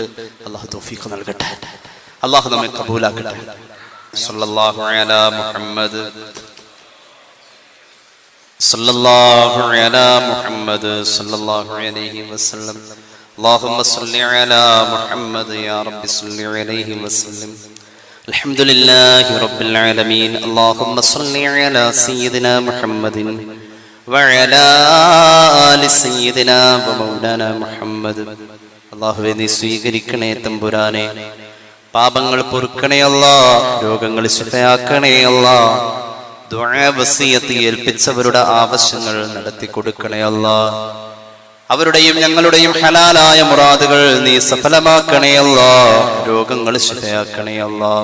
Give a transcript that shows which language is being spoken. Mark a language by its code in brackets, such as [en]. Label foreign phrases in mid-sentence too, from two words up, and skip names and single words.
[ml] അല്ലാഹു തൗഫീഖ് നൽകട്ടെ, അല്ലാഹു നമ്മെ ഖബൂലാക്കട്ടെ. [ar] صلى الله على محمد، صلى الله على محمد، صلى الله عليه وسلم. اللهم صل على محمد يا ربي صل عليه وسلم. الحمد لله رب العالمين. اللهم صل على سيدنا محمد وعلى آل سيدنا ومولانا محمد. [ml] അല്ലാഹുവേ, നീ സ്വീകരിക്കണേ തമ്പുരാനെ, പാപങ്ങൾ പൊറുക്കണേ അല്ലാഹ്, രോഗങ്ങൾ ശിഫയാക്കണേ അല്ലാഹ്, ദുആ വസിയത്ത് ഏൽപ്പിച്ചവരുടെ ആവശ്യങ്ങൾ നടത്തി കൊടുക്കണേ അല്ലാഹ്, അവരുടെയും ഞങ്ങളുടെയും ഹലാലായ മുറാദുകൾ നീ സഫലമാക്കണേ അല്ലാഹ്, രോഗങ്ങൾ ശിഫയാക്കണേ അല്ലാഹ്.